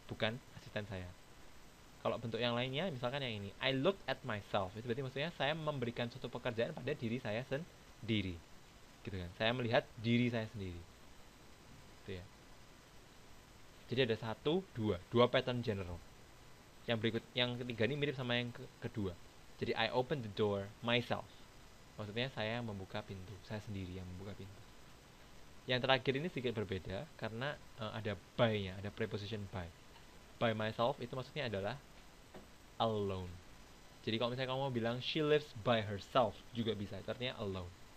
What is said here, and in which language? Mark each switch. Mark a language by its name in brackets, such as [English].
[Indonesian] Bukan asisten saya. Kalau bentuk yang lainnya, misalkan yang ini, [English] I look at myself. [Indonesian] Itu berarti maksudnya saya memberikan suatu pekerjaan pada diri saya sendiri. Gitu kan? Saya melihat diri saya sendiri. Itu ya. Jadi ada satu, dua [English] pattern general. [Indonesian] Yang ketiga ini mirip sama yang kedua. Jadi [English] I open the door myself. [Indonesian] Maksudnya saya membuka pintu, saya sendiri yang membuka pintu. Yang terakhir ini sedikit berbeda karena ada by-nya, ada preposition by. [English] By myself [Indonesian] itu maksudnya adalah alone. Jadi kalau misalnya kamu mau bilang [English] she lives by herself [Indonesian] juga bisa, itu artinya alone.